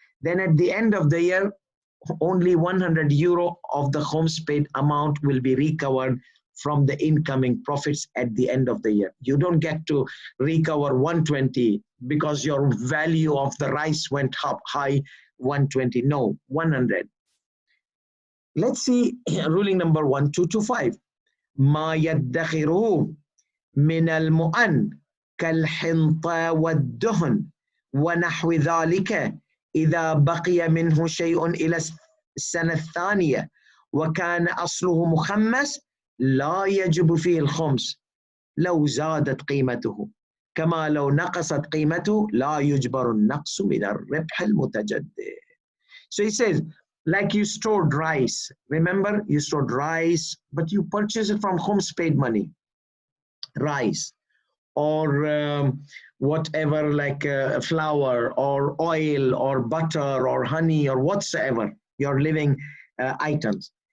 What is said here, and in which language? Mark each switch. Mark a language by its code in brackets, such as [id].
[en] Then at the end of the year, only 100 euro of the khums paid amount will be recovered from the incoming profits at the end of the year. You don't get to recover 120 because your value of the rice went up high, 120. No, 100. Let's see ruling number 1, 2 to 5. [ar] ما يدخره من المؤن كالحنطة والدهن ونحو ذلك إذا بقي منه شيء إلى السنة الثانية وكان أصله مخمس لا يجب فيه الخمس لو زادت قيمته كما لو نقصت قيمته لا يجبر النقص من الربح المتجدد. [en] So he says, like you stored rice. Remember, you stored rice, but you purchased it from Khums paid money. Rice or whatever, like flour or oil or butter or honey or whatsoever, your living items.